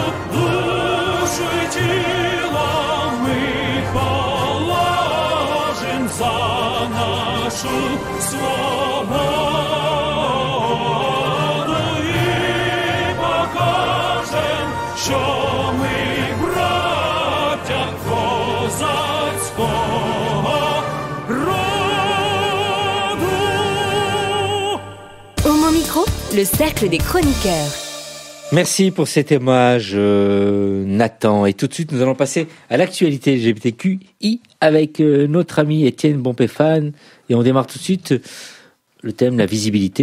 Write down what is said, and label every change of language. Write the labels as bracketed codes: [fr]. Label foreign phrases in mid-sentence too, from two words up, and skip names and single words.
[uk] Душу й тіло ми положим за нашу свободу. Що ми браття козацького роду. [fr] Homo Micro, le cercle des chroniqueurs. Merci pour cet hommage, Nathan. Et tout de suite, nous allons passer à l'actualité LGBTQI avec notre ami Étienne Bompéfane. Et on démarre tout de suite le thème, la visibilité.